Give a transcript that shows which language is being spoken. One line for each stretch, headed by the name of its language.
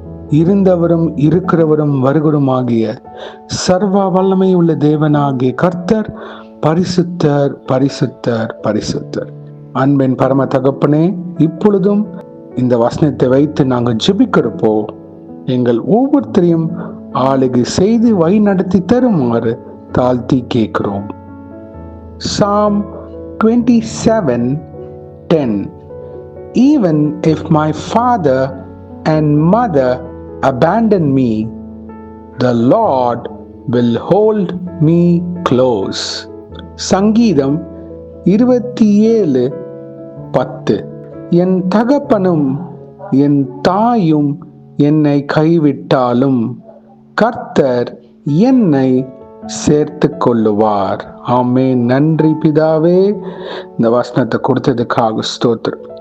Tamil: இருந்தவரும் இருக்கிறவரும் வருகிறவருமாகிய சர்வ வல்லமை உள்ள தேவனாகிய கர்த்தர் பரிசுத்தர், பரிசுத்தர், பரிசுத்தர். அன்பின் பரம தகப்பனே, இப்பொழுதும் இந்த வசனத்தை வைத்து நாங்கள் ஜெபிக்கிறப்போ எங்கள் ஒவ்வொருத்தரையும் ஆளுகை செய்து வழி நடத்தி தருமாறு தாழ்த்தி கேட்கிறோம்.
English: Psalm 27:10. Even if my father and mother abandon me, the Lord will hold me close.
Tamil: சங்கீதம் 27:10. என் தகப்பனும் என் தாயும் என்னை கைவிட்டாலும் கர்த்தர் என்னை சேர்த்து கொள்ளுவார். ஆமென். நன்றி பிதாவே, இந்த வசனத்தை கொடுத்ததுக்காக ஸ்தோத்திரம்.